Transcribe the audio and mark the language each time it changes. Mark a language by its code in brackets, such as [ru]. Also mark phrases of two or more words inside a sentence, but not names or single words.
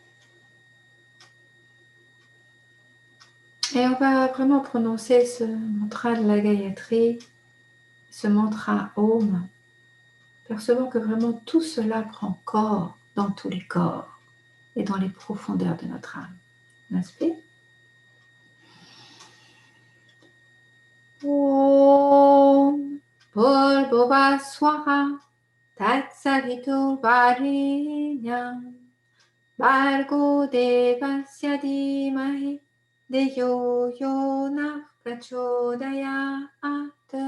[fr] Et on va vraiment prononcer ce mantra de la Gayatri, ce mantra Om, percevant que vraiment tout cela prend corps dans tous les corps et dans les profondeurs de notre âme. On inspire. [sa] Om Bhurvubhuva Swaha Tatsavitur Varenyam Bhargo Devasya Dhimahi Deyo Yonah Prachodayat.